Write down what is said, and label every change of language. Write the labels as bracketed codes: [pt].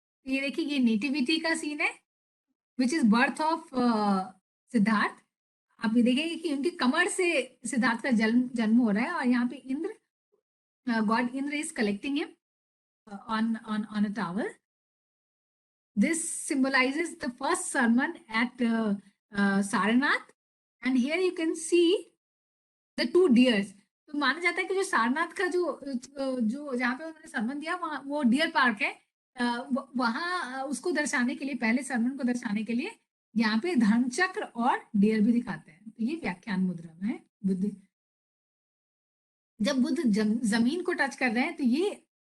[hi] ये देखिए, ये नेटिविटी का सीन है, [en] Which is birth of Siddhartha. [hi] आप ये देखेंगे कि उनकी कमर से सिद्धार्थ का जन्म हो रहा है। और यहाँ पे Indra, [en] God Indra is collecting him on a tower. This symbolizes the first sermon at Sarnath, and here you can see the 2 deers. [hi] तो माना जाता है कि जो सारनाथ का जो जहाँ पे उन्होंने सरमन दिया, वहाँ वो डियर पार्क है। वहां उसको दर्शाने के लिए, पहले सरमन को दर्शाने के लिए, यहाँ पे धर्मचक्र और डियर भी दिखाते हैं। तो ये व्याख्यान मुद्रा में है। बुद्ध जब बुद्ध जमीन को टच कर रहे हैं, तो ये